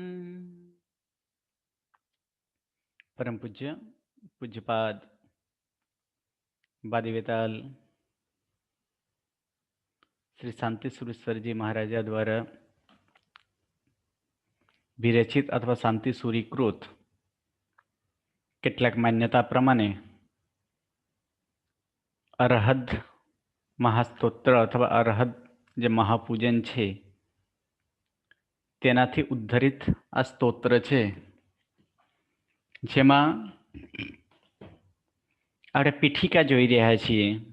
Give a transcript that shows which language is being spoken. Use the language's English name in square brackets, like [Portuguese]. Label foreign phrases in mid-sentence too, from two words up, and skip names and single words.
[Gujarati] પરમ પૂજ્ય પૂજ્યપાદ બાદીવેતાલ શ્રી શાંતિ સુરેશ્વર જી મહારાજા દ્વારા વિરચિત અથવા શાંતિ સૂરીકૃત કેટલાક માન્યતા પ્રમાણે અરહદ મહાસ્તોત્ર અથવા અરહદ જે મહાપૂજન છે તેનાથી ઉદ્ધરિત આ સ્તોત્ર છે, જેમાં આપણે પીઠિકા જોઈ રહ્યા છીએ.